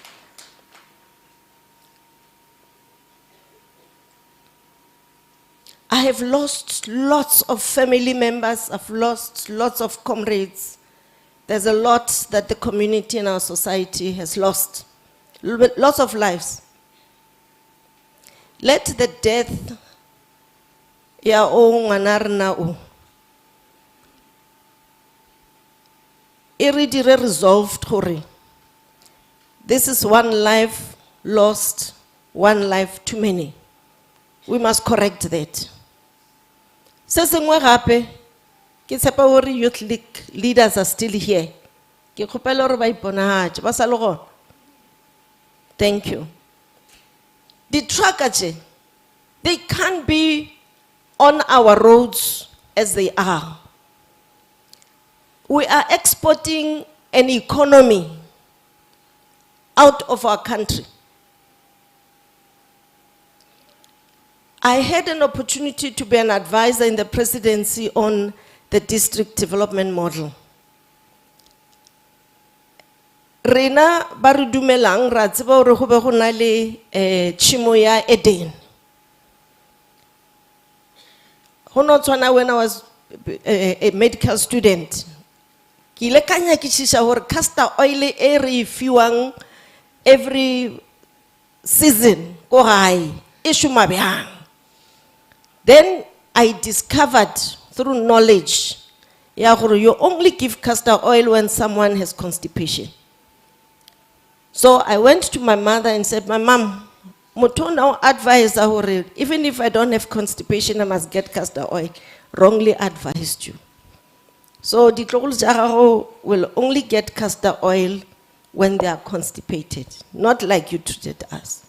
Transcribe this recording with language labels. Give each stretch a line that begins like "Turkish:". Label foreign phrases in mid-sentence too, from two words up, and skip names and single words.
English: I have lost lots of family members, I've lost lots of comrades. There's a lot that the community in our society has lost. Lots of lives. Let the death
Northern Sotho: ya o ngwana rena o e re dire
English: resolved gore this is one life lost, one life too many. We must correct that.
Northern Sotho: Se sengwe gape ke tshepa gore
English: youth league leaders are still here.
Northern Sotho: Ke kgopela gore ba iponahatse ba sa le gona.
English: Thank you. The truckers, they can't be on our roads as they are. We are exporting an economy out of our country. I had an opportunity to be an advisor in the presidency on the district development model.
Southern Sotho: Rena ba re dumelang ra tseba hore ho be ho na le tshimo ya Eden. Ho no tshwana
English: when I was a medical student.
Northern Sotho: Ki ile ka nyakisisa hore
English: castor oil
Northern Sotho: e re fiwang
English: every season
Northern Sotho: ko gae e shuma bjang.
English: Then I discovered through knowledge
Northern Sotho: ya gore
English: you only give castor oil when someone has constipation. So I went to my mother and said, my mom, motho now advised her, even if I don't have constipation, I must get castor oil. Wrongly advised you. So the ditlogolo will only get castor oil when they are constipated, not like you treated us.